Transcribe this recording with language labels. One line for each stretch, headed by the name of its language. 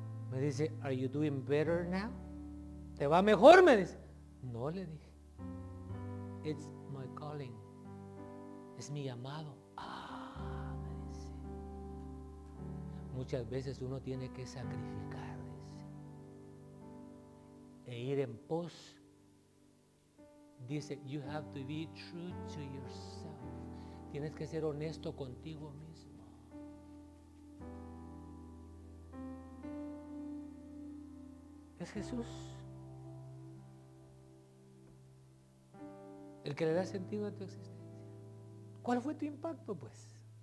Spanish: Me dice,
English: ¿Are you doing better now?
Spanish: ¿Te va mejor? Me dice. No, le dije.
English: It's my calling.
Spanish: Es mi llamado. Me dice. Muchas veces uno tiene que sacrificar, dice, e ir en pos.
English: Dice, you have to be true to yourself.
Spanish: Tienes que ser honesto contigo mismo. Es Jesús el que le da sentido a tu existencia. ¿Cuál fue tu impacto, pues?